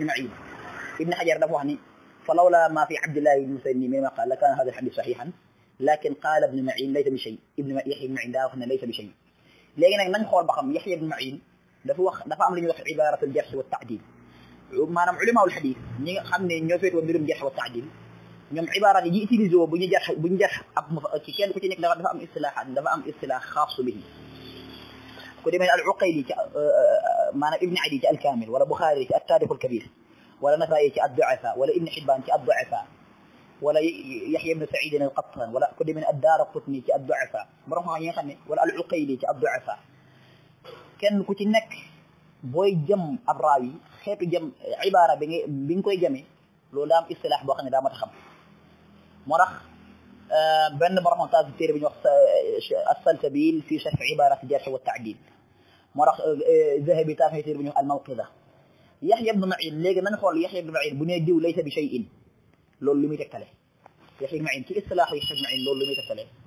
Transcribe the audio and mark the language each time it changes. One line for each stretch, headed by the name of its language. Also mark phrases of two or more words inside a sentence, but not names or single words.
Wolof: Ma'in Ibn Hajar dafa wax ni
Arabic: فلولا ما في عبد الله بن مسيني مما قال كان هذا الحديث صحيحا لكن قال ابن معين ليس بشيء
Wolof: Yahya ibn Ma'in daa wax ne
Arabic: ليس بشيء
Wolof: léegi nag nañ xool ba xam Yahya ibn Ma'in dafa am lu ñuy wax
Arabic: عبارات الجرح والتعديل
Wolof: maanaam
Arabic: علماء الحديث
Wolof: ñi nga xam ne ñoo féetoo mbirum
Arabic: جرح وتعديل
Wolof: ñoom ibarat yi utilisé bu ñu jarh ab ci kenn ku ci nekk dafa am
Arabic: اصطلاح خاص به
Wolof: ku demee al-Uqayli ci maanaam Ibn Adi ci al-Kamil wala Bukhari ci at-Tarikh al-Kabir wala Nasa'i ci ad-Du'afa wala Ibn Hibban ci ad-Du'afa wala Yahya ibn Sa'id al-Qattan wala ku demee ad-Daraqutni ci ad-Du'afa borom xam yi nga xam ne wala al-Uqayli ci ad-Du'afa kenn ku ci nekk booy jëm ab raawi xeetu jëm ibaara bi nga koy jëmee loolu daa am istilah boo xam ne daa mat a xam moo tax benn borom taas téere bi ñu wax as-Salsabil fi sharh ibarat al-jarh wa at-ta'dil moo tax Zahabi taas téere bi ñu wax al-Mawqidha Yahya ibn Ma'in léegi nañ xool Yahya ibn Ma'in bu nee diw
Arabic: ليس بشيء
Wolof: loolu lu muy tegtale Yahya ibn Ma'in ci istilah Yahya ibn Ma'in loolu lu muy tegtale